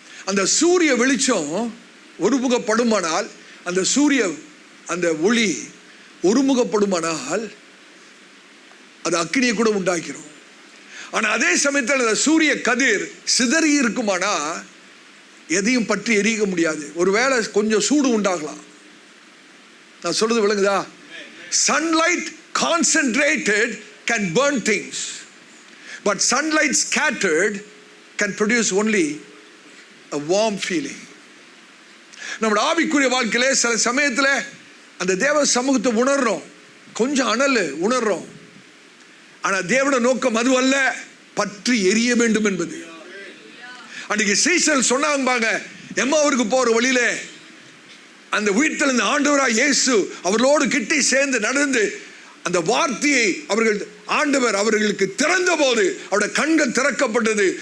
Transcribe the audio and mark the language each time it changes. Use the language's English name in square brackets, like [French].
[Tamil] அந்த சூரிய வெளிச்சம் ஒருமுகப்படுமானால், அந்த சூரிய அந்த ஒளி ஒருமுகப்படுமானால் அது அக்கினியை கூட உண்டாக்கிறோம். ஆனால் அதே சமயத்தில் அந்த சூரிய கதிர் சிதறி இருக்குமானா எதையும் பற்றி எரிக்க முடியாது. ஒருவேளை கொஞ்சம் சூடு உண்டாகலாம். நான் சொல்றது விளங்குதா? [English] Sunlight concentrated can burn things, but sunlight scattered can produce only a warm feeling. [Tamil] நம்முடைய ஆவிக்குரிய வாழ்க்கையிலே சில சமயத்தில் அந்த தேவ சமூகத்தை உணர்றோம், கொஞ்சம் அனல் உணர்றோம். ஆனால் தேவனுடைய நோக்கம் அது அல்ல, பற்றி எரிய வேண்டும் என்பது. அன்றைக்கு சீசல் சொன்னாங்க, எம்மாவுக்கு போற வழியிலே அந்த வீட்டில் இருந்த ஆண்டவராய் இயேசு அவர்களோடு கிட்டி சேர்ந்து நடந்து அந்த வார்த்தையை ஆண்டவர் அவர்களுக்கு திறந்த போது அவருடைய கண்கள் திறக்கப்பட்டது.